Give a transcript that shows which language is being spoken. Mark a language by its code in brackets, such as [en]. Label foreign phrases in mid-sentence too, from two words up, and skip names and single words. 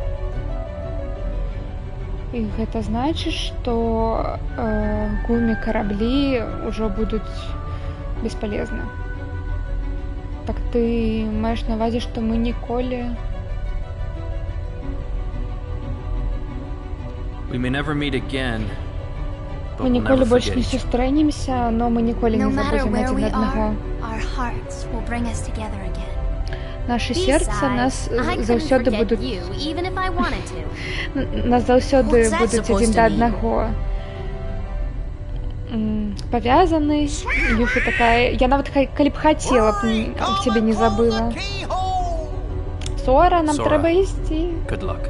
[be] І гэта значыць, што гумі караблі ўжо будуць бесполезны. Так ты маеш на ўвазе, што мы ніколі... [en] We may never meet again, but [be] Мы [en] we'll [be] ніколі [en] never [be] больш [en] forget [be] не [en] each other. [be] сустрэнемся, но мы ніколі [en] No [be] не [en] matter [be] забудзем [en] where [be] адзін [en] we [be] аднаго. [en] are, our hearts will bring us together again. [be] Нашы сердца нас [en] Besides, I couldn't [be] заўсёды [en] forget [be] будуць [en] you, even if I wanted to. [be] нас заўсёды [en] What's that [be] будуць [en] supposed [be] адзін [en] to [be] да [en] mean? [be] аднаго павязаны. Юфі такая, я нават калі б хацела б [en] Come [be] цябе не [en] and pull [be] забыла. [en] the keyhole. [be] Сора, нам Сора. трэба ісці. [en] Good luck.